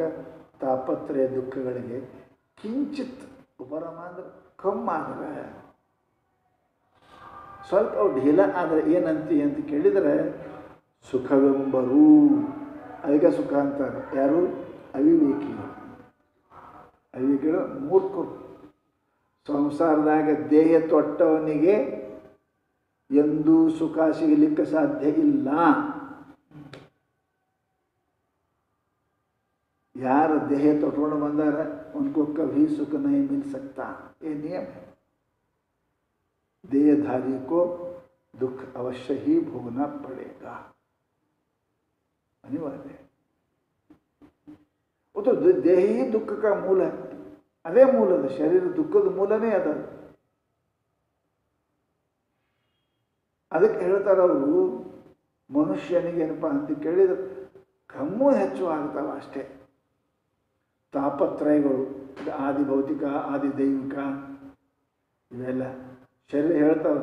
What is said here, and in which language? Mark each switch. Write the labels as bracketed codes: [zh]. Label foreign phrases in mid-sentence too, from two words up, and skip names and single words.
[kn] ತಾಪತ್ರಯ ದುಃಖಗಳಿಗೆ ಕಿಂಚಿತ್ ಉಪರಮ ಅಂದ್ರೆ ಕಮ್ಮಾದ್ರೆ, ಸ್ವಲ್ಪ ಅವು ಢೀಲ ಆದರೆ ಏನಂತಿ ಅಂತ ಕೇಳಿದರೆ ಸುಖವೆಂಬರು. ಅದಕ್ಕೆ ಸುಖ ಅಂತಾರೆ. ಯಾರು? ಅವಿವೇಕಿಗಳು. ಅವಿವೇಕಿಗಳು ಮೂರ್ಖರು. ಸಂಸಾರದಾಗ ದೇಹ ತೊಟ್ಟವನಿಗೆ ಎಂದೂ ಸುಖ ಸಿಗಲಿಕ್ಕೆ ಸಾಧ್ಯ ಇಲ್ಲ. [hi] यार देह तोड़ बंदार उनको कभी सुख नहीं मिल सकता, ये नियम है। देहधारी को दुख अवश्य ही भोगना पड़ेगा, अनिवार्य है। वो तो देह ही दुख का मूल है, [kn] अದೇ ಮೂಲ ಅದು. ಶರೀರ ದುಃಖದ ಮೂಲನೇ ಅದ. ಅದಕ್ಕೆ ಹೇಳ್ತಾರೆ ಅವರು, ಮನುಷ್ಯನಿಗೆ ಏನಪ್ಪ ಅಂತ ಕೇಳಿದ್ರೆ ಕಮ್ಮು ಹೆಚ್ಚು ಆಗ್ತಾವ ಅಷ್ಟೇ ತಾಪತ್ರಯಗಳು. ಆದಿ ಭೌತಿಕ, ಆದಿ ದೈವಿಕ, ಇವೆಲ್ಲ ಶರೀರ ಹೇಳ್ತಾವೆ.